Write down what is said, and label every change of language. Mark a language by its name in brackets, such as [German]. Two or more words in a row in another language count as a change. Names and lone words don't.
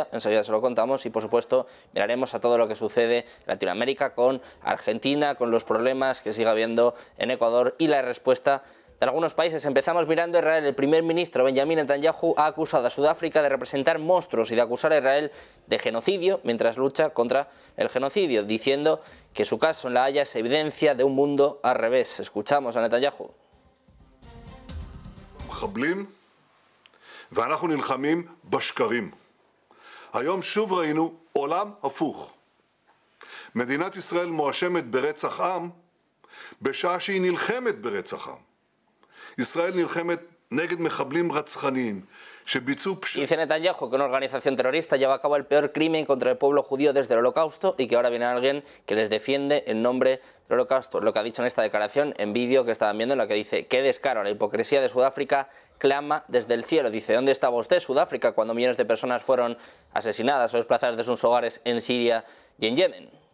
[Spanish] Enseguida se lo contamos y, por supuesto, miraremos a todo lo que sucede en Latinoamérica con Argentina, con los problemas que sigue habiendo en Ecuador y la respuesta de algunos países. Empezamos mirando a Israel. El primer ministro Benjamin Netanyahu ha acusado a Sudáfrica de representar monstruos y de acusar a Israel de genocidio mientras lucha contra el genocidio, diciendo que su caso en La Haya es evidencia de un mundo al revés. Escuchamos a Netanyahu. [Hebrew] מחבלים, ואנחנו נלחמים בשקרים. היום שוב ראינו עולם הפוך. מדינת ישראל מואשמת ברצח עם בשעה שהיא נלחמת ברצח עם. ישראל נלחמת נגד מחבלים רצחניים. [Spanish] Dice Netanyahu que una organización terrorista lleva a cabo el peor crimen contra el pueblo judío desde el Holocausto y que ahora viene alguien que les defiende en nombre del Holocausto. Lo que ha dicho en esta declaración, en vídeo que estaban viendo, en la que dice: qué descaro, la hipocresía de Sudáfrica clama desde el cielo. Dice: ¿dónde estaba usted, Sudáfrica, cuando millones de personas fueron asesinadas o desplazadas de sus hogares en Siria y en Yemen?